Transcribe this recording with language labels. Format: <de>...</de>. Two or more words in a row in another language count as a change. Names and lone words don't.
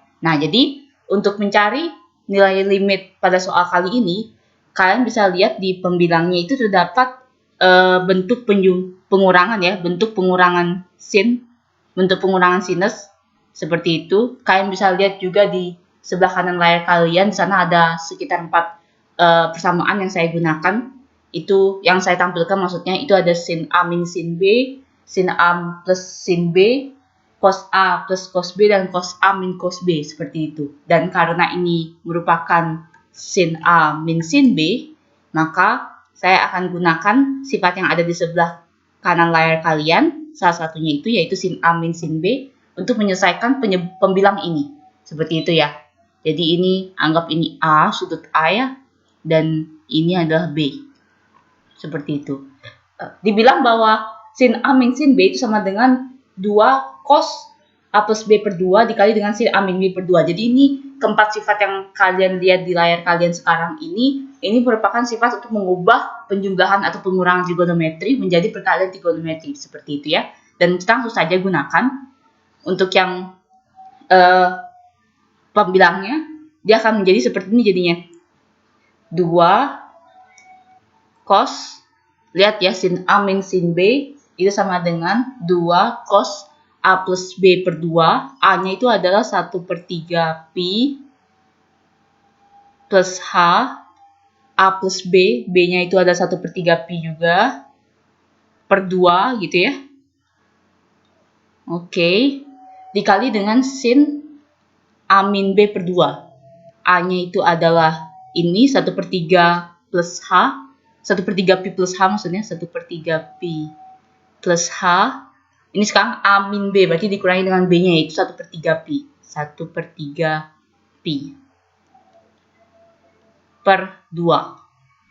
<id>Nah, jadi untuk mencari nilai limit pada soal kali ini, kalian bisa lihat di pembilangnya itu terdapat bentuk pengurangan ya, bentuk pengurangan sin, bentuk pengurangan sinus seperti itu. Kalian bisa lihat juga di sebelah kanan layar kalian, di sana ada sekitar 4 persamaan yang saya gunakan. Itu yang saya tampilkan, maksudnya itu ada sin A min sin B, sin A plus sin B, cos A plus cos B, dan cos A min cos B, seperti itu. Dan karena ini merupakan sin A min sin B, maka saya akan gunakan sifat yang ada di sebelah kanan layar kalian, salah satunya itu yaitu sin A min sin B, untuk menyelesaikan pembilang ini. Seperti itu ya. Jadi ini, anggap ini A, sudut A ya, dan ini adalah B. Seperti itu. Dibilang bahwa sin A min sin B itu sama dengan 2 cos A plus B per 2 dikali dengan sin A min B per 2. Jadi ini keempat sifat yang kalian lihat di layar kalian sekarang ini merupakan sifat untuk mengubah penjumlahan atau pengurangan trigonometri menjadi perkalian trigonometri, seperti itu ya. Dan kita langsung saja gunakan untuk yang pembilangnya, dia akan menjadi seperti ini jadinya. 2 cos, lihat ya, sin A min sin B itu sama dengan 2 cos A plus B per 2. A-nya itu adalah 1 per 3 pi plus H, A plus B, B-nya itu ada 1 per 3 pi juga, per 2 gitu ya. Oke, dikali dengan sin A min B per 2. A-nya itu adalah ini 1 per 3 plus H, 1 per 3 pi plus H, maksudnya 1 per 3 pi plus H. Ini sekarang A min B, berarti dikurangi dengan B-nya, yaitu 1 per 3 pi. 1 per 3 pi per 2.</id>